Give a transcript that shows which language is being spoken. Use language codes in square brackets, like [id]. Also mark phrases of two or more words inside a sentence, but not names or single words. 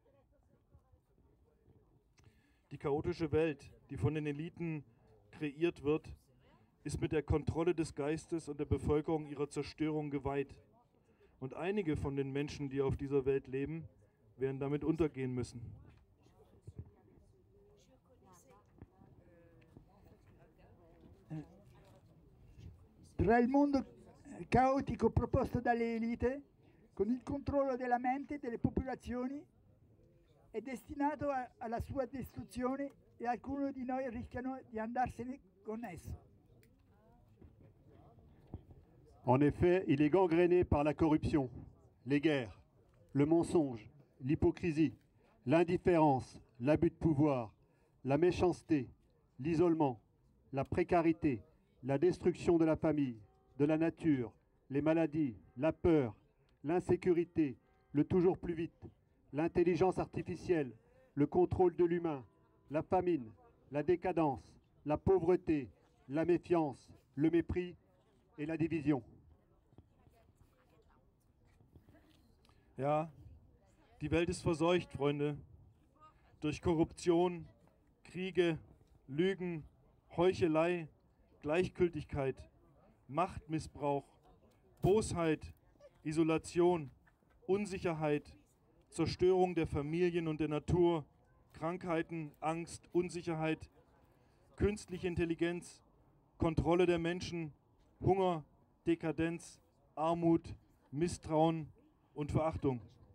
[de] Die chaotische Welt, die von den Eliten kreiert wird, ist mit der Kontrolle des Geistes und der Bevölkerung ihrer Zerstörung geweiht. Und einige von den Menschen, die auf dieser Welt leben, werden damit untergehen müssen. [it] Tra il mondo caotico proposto dalle elite, con il controllo della mente delle popolazioni, è destinato alla sua distruzione e alcuni di noi rischiano di andarsene con esso. [fr] En effet, il est gangréné par la corruption, les guerres, le mensonge, l'hypocrisie, l'indifférence, l'abus de pouvoir, la méchanceté, l'isolement, la précarité, la destruction de la famille, de la nature, les maladies, la peur, l'insécurité, le toujours plus vite, l'intelligence artificielle, le contrôle de l'humain, la famine, la décadence, la pauvreté, la méfiance, le mépris et la division. [de] Ja, die Welt ist verseucht, Freunde. Durch Korruption, Kriege, Lügen, Heuchelei, Gleichgültigkeit, Machtmissbrauch, Bosheit, Isolation, Unsicherheit, Zerstörung der Familien und der Natur, Krankheiten, Angst, Unsicherheit, künstliche Intelligenz, Kontrolle der Menschen, Hunger, Dekadenz, Armut, Misstrauen und Verachtung.